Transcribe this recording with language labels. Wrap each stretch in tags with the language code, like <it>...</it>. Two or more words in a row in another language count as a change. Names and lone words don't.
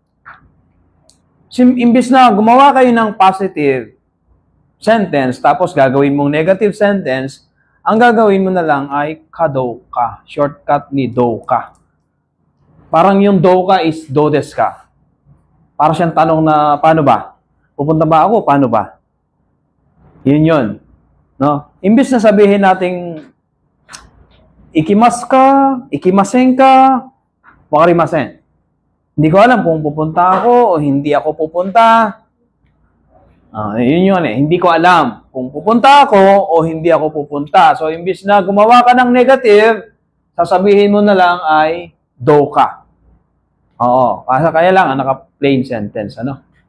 <tl>Imbis na gumawa kayo ng</tl> <en>positive sentence</en> <tl>tapos gagawin mong</tl> <en>negative sentence,</en> <tl>ang gagawin mo na lang ay kadoka. Shortcut ni doka. Parang yung doka is</tl> <ja>どうですか.</ja> <tl>Para siyang tanong na, paano ba? Pupunta ba ako? Paano ba? Yun. No? Imbis na sabihin nating</tl> <ja>行きますか、行きませんか、分かりません.</ja> <tl>Hindi ko alam kung pupunta ako o hindi ako pupunta. Yun eh. Hindi ko alam kung pupunta ako o hindi ako pupunta. So, imbis na gumawa ka ng negative, sasabihin mo na lang ay do ka. Oo. Kaya lang, naka-</tl> <en>plain sentence.</en> <tl>Ano?</tl>